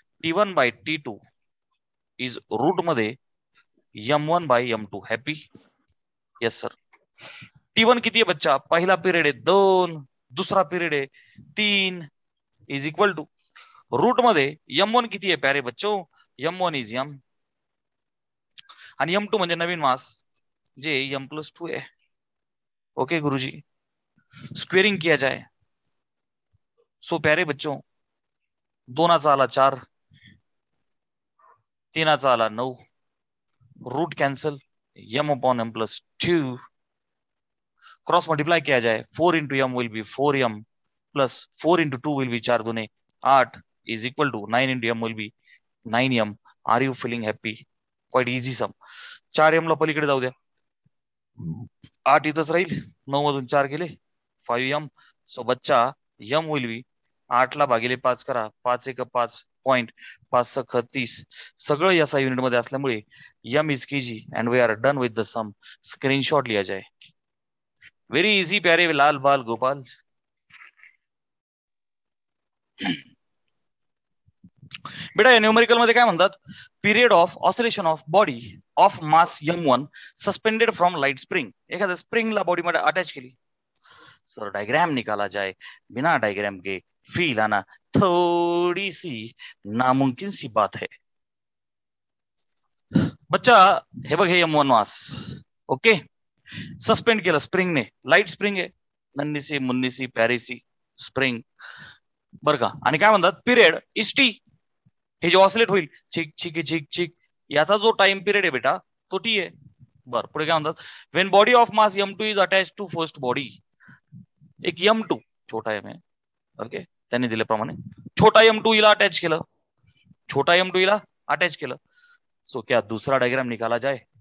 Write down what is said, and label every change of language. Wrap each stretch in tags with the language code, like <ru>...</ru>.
<en>T1/T2 is root मध्ये M1/M2. Happy? Yes sir. T1</en> <mr>किती आहे बच्चा? पहिला पिरियड आहे 2, दुसरा पिरियड आहे 3,</mr> <en>is equal to root</en> <mr>मध्ये M1 किती आहे</mr> <hi>प्यारे बच्चो?</hi> <mr>M1 इज M, आणि M2 म्हणजे नवीन मास जे M+2 है.</mr> <hi>ओके गुरुजी, स्क्वेअरिंग किया जाए.</hi> <mr>सो</mr> <hi>प्यारे बच्चों,</hi> <mr>2चा आला 4, 3चा आला 9, route cancel, M/M+2.</mr> <en>cross multiply</en> <hi>किया जाए,</hi> <en>4 × M will be 4M plus 4 × 2 will be 4 दूने 8 is equal to 9 × M will be 9M. Are you feeling happy? Quite easy sum.</en> <mr>4M ला पलीकडे जाऊ द्या, 8 इथंच राहील. 9 मधून 4 गेले 5M. सो बच्चा M विल बी 8 ला भागिले 5 करा, 5 × 5 पॉइंट, 5 × 30. सगळं या युनिट मध्ये असल्यामुळे</mr> <en>M is kg and we are done with the sum. Screenshot</en> <hi>लिया जाए.</hi> <en>very easy</en> <hi>प्यारे लाल बाल गोपाल.</hi> <mr>बेटा या न्यूमेरिकल मध्ये काय म्हणतात?</mr> <en>Period of oscillation of body of mass M1 suspended from light spring.</en> <mr>एखाद्या स्प्रिंगला बॉडी मध्ये अटॅच केली.</mr> <hi>सर डायग्राम निकाला जाए. बिना डायग्राम के फील आना थोड़ी सी नामुमकिन सी बात है.</hi> <mr>बच्चा हे बघ, हे M1 मास ओके सस्पेंड केलं स्प्रिंगने. लाईट स्प्रिंग आहे, नन्नीसी मुन्नीसी प्यारीसी स्प्रिंग बर का. आणि काय म्हणतात? Period is T. हे जे ऑसिलेट होईल चिक चिक चिक चिक, याचा जो टाइम पिरियड आहे बेटा तो T आहे. बर, पुढे काय म्हणतात?</mr> <en>When body of mass M2 is attach to first body.</en> <mr>एक M2 छोटा M आहे, ओके, त्यांनी दिल्याप्रमाणे छोटा M2 हिला अटॅच केलं, छोटा M2 हिला अटॅच केलं.</mr> <hi>सो क्या दूसरा डायग्राम निकाला जाए?</hi>